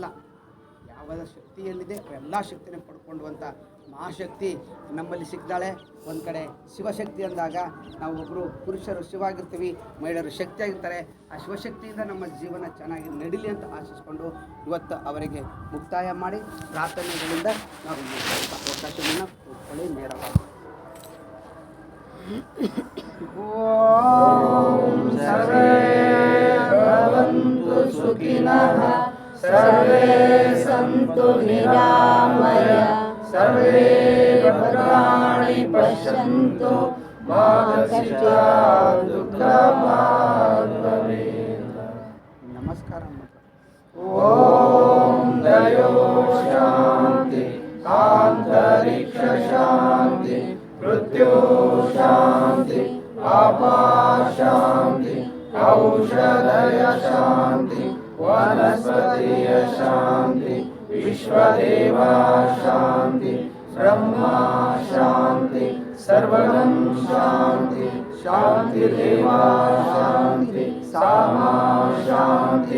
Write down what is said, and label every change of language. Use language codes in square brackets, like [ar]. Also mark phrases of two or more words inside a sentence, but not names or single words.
[kn] ಯಾವಾಗ ಶಕ್ತಿಯಲ್ಲಿದೆ ಎಲ್ಲ ಶಕ್ತಿನ ಪಡ್ಕೊಳ್ಳುವಂಥ ಮಹಾಶಕ್ತಿ ನಮ್ಮಲ್ಲಿ ಸಿಗ್ತಾಳೆ. ಒಂದು ಕಡೆ ಶಿವಶಕ್ತಿ ಅಂದಾಗ ನಾವು ಒಬ್ಬರು ಪುರುಷರು ಶಿವಾಗಿರ್ತೀವಿ, ಮಹಿಳೆಯರು ಶಕ್ತಿಯಾಗಿರ್ತಾರೆ. ಆ ಶಿವಶಕ್ತಿಯಿಂದ ನಮ್ಮ ಜೀವನ ಚೆನ್ನಾಗಿ ನಡೀಲಿ ಅಂತ ಆಶಿಸ್ಕೊಂಡು ಇವತ್ತು ಅವರಿಗೆ ಮುಕ್ತಾಯ ಮಾಡಿ ಪ್ರಾರ್ಥನೆಗಳಿಂದ ನಾವು ಅವಕಾಶವನ್ನು ಕೊಟ್ಕೊಳ್ಳಿ ನೇರವಾಗಿ. [sa] ಓಂ ಸರ್ವೇ ಭವಂತು ಸುಖಿನಃ, ಸರ್ವೇ ಸಂತು ನಿರಾಮಯ, ಸರ್ವೇ ಭದ್ರಾಣಿ ಪಶ್ಯಂತು, ಮಾ ಕಶ್ಚಿತ್ ದುಃಖಭಾಗ್ ಭವೇತ್. [kn] ನಮಸ್ಕಾರ. [sa] ಓಂ ದಯೋ ಶಾಂತಿ, ಆಂತರಿಕ್ಷ ಶಾಂತಿ, ಮೃತ್ಯು ಶಾಂತಿ, ಆಪಾ ಶಾಂತಿ, ಔಷಧಯ ಶಾಂತಿ, ವನಸ್ಪತಿಯ ಶಾಂತಿ, ವಿಶ್ವದೇವ ಶಾಂತಿ, ಬ್ರಹ್ಮ ಶಾಂತಿ, ಸರ್ವಗಂ ಶಾಂತಿ, ಶಾಂತಿರೇವ ಶಾಂತಿ, ಸಾಮಾ ಶಾಂತಿ.